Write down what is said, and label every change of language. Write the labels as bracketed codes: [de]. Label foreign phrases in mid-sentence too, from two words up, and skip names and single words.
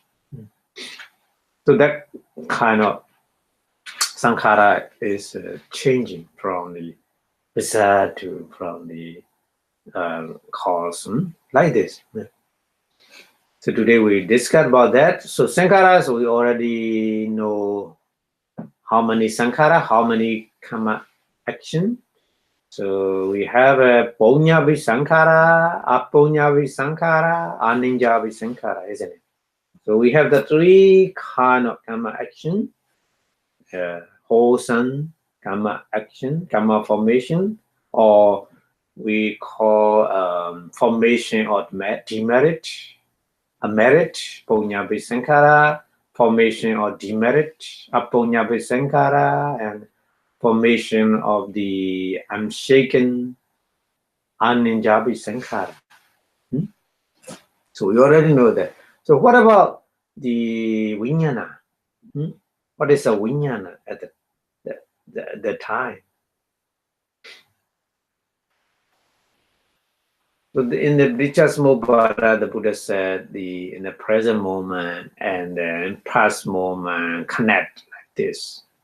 [en] So that kind of sankhara is changing from the visa to from the cause, like this. So today we discuss about that. So sankharas, we already know how many sankhara, how many karma action. So we have a [pi] ponyavi sankhara, aponyavi sankhara, aninjavi sankhara, [en] isn't it? So we have the three kind of karma action: wholesome karma action, karma formation, or we call formation of demerit, a merit, [pi] ponyavi sankhara, [en] formation of demerit, [pi] aponyavi sankhara, [en] and formation of the unshaken, [pi] uninjabi sankhara. [en] So we already know that. So what about the vijnana? What is a vijnana at the time? So in the Vichasmobhara, the Buddha said in the present moment and then past moment connect like this.